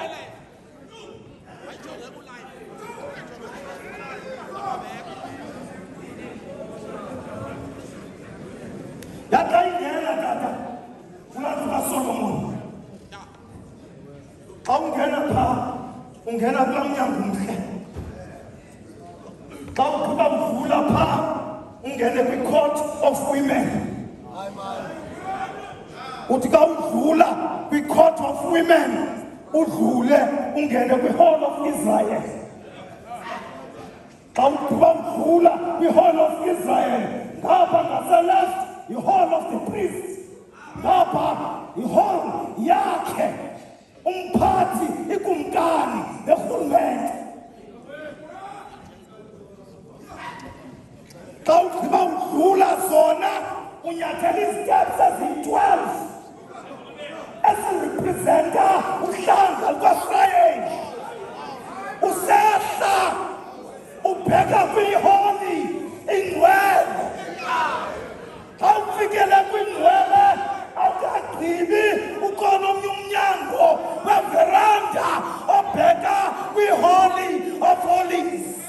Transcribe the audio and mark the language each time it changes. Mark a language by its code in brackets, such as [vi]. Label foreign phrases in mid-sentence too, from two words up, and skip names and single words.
[xh] Yaxa ingena tata kulaa kaSolomon. Xa ungena phaa, ungena kulaa mnyango mhle. Xa ugqiba kuvula phaa, ungene kwi- [en] court of women. [xh] Uthi xa udlula kwi- [en] court of women, [xh] udlule ungene kwi- [en] hall of Israel. [xh] Xa ugqiba udlula kwi- [en] hall of Israel, [xh] ngapha ngase-left yi- [en] hall of the priests. [xh] Ngapha yi-hall yakhe umphathi, ikumkani nerhulumente. Xa ugqiba udlula zona, unyathela iziteps eziyi-12 ezirepresenta uhlanga lukaSirayeli. Usehla ubheka kwiholi ingcwele. Xa ufikele kwingcwele, awukagqibi ukhona omnye umnyango weveranda obheka kwi- [en] Holy of Holies.